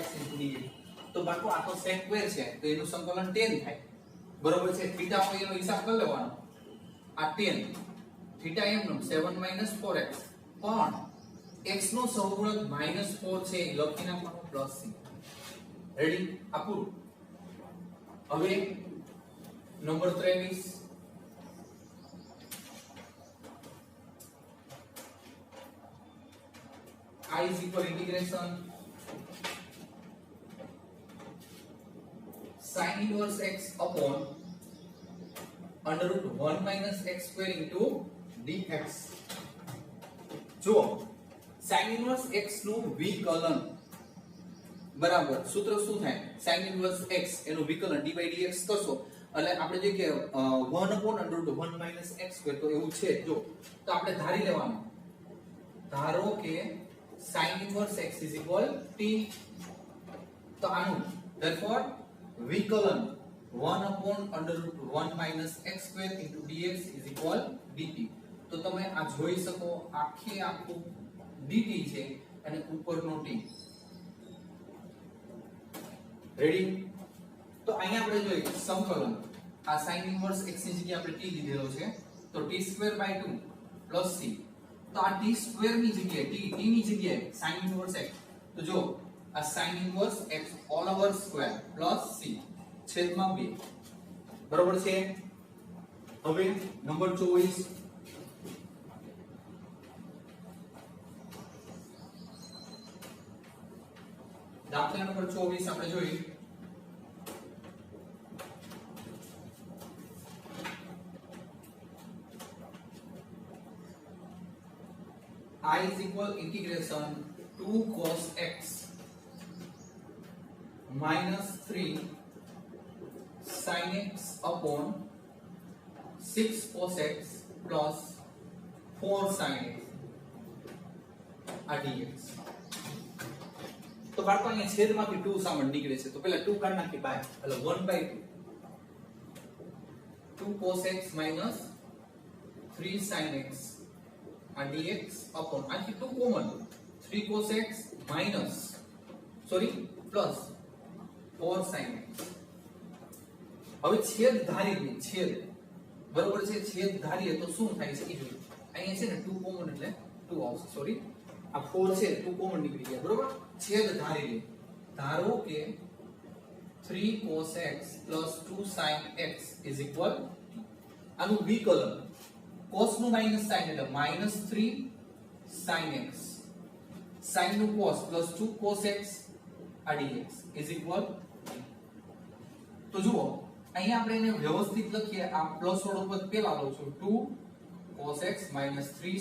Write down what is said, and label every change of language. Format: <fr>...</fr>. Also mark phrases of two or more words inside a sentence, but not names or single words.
<en>into dx</en> <gu>તો બાળકો આ તો</gu> <en>sec square</en> <gu>છે તો એનું સંકલન tan થાય બરોબર છે થીટા હોય એનો હિસાબ કરી લેવાનો આ tan થીટા એમ નો</gu> <en>7 minus 4x</en> <gu>પણ x નો સહગુણક -4 છે લખી નાખવાનો પ્લસ c રેડી આપું હવે નંબર 23</gu> <en>I is equal integration sin inverse x upon under root 1 minus x square into dx</en> <gu>જો sin inverse x નું વિકલન બરાબર સૂત્ર શું થાય</gu> <en>sin inverse x</en> <gu>એનું વિકલન d/dx કરશો એટલે આપણે જે કે 1</gu> <en>upon under root 1 minus x square</en> <gu>તો એવું છે જો તો આપણે ધારી લેવાનું ધારો કે</gu> <en>sin inverse x is equal t</en> <gu>તો આનું therefore વિકલન</gu> <en>1 upon under root 1 minus x square into dx is equal dt</en> <gu>તો તમે આ જોઈ શકો આખું dt છે અને ઉપરનો t રેડી તો અહીંયા આપણે જોઈએ સંકલન આ</gu> <en>sin inverse x</en> <gu>ની જગ્યાએ આપણે t લીધેલો છે તો t2/2 c તો આ t સ્ક્વેર ની જગ્યાએ t ની જગ્યાએ</gu> <en>sin inverse x</en> <gu>તો જો આ</gu> <en>sin inverse x all over square plus c</en> <gu>છેદમાં 2 બરોબર છે હવે નંબર 24 દાખલા નંબર 24 આપણે જોઈએ</gu> <en>I is equal integration 2 cos x minus 3 sin x upon 6 cos x plus 4 sin x</en> <gu>dx તો બાળકો અહીંયા છેદમાંથી 2 સામાન નીકળે છે તો પહેલા 2 કાઢી નાખી બાય એટલે</gu> <en>1/2 2 cos x minus 3 sin x dx</en> <gu>upon આથી 2 કોમન</gu> <en>3 cos x minus plus 4 sin x</en> <gu>હવે છેદ ધારીએ છેદ બરોબર છે છેદ ધારીએ તો શું થાય છે એ જોઈએ અહીંયા છે ને 2 કોમન એટલે 2 આવશે આ 4 છે 2 કોમન નીકળી ગયા બરોબર છેદ ધારી લે ધારો કે</gu> <en>3 cos x plus 2 sin x is equal</en> <gu>આનું વિકલન cos નું માઈનસ sin એટલે</gu> <en>-3 sin x</en> <gu>sin નું cos</gu> <en>plus 2 cos x dx is equal</en> <gu>તો જુઓ અહીંયા આપણે એને વ્યવસ્થિત લખીએ આ પ્લસ વાળો પદ પેલા લઉં છું</gu> <en>2 cos x -3</en>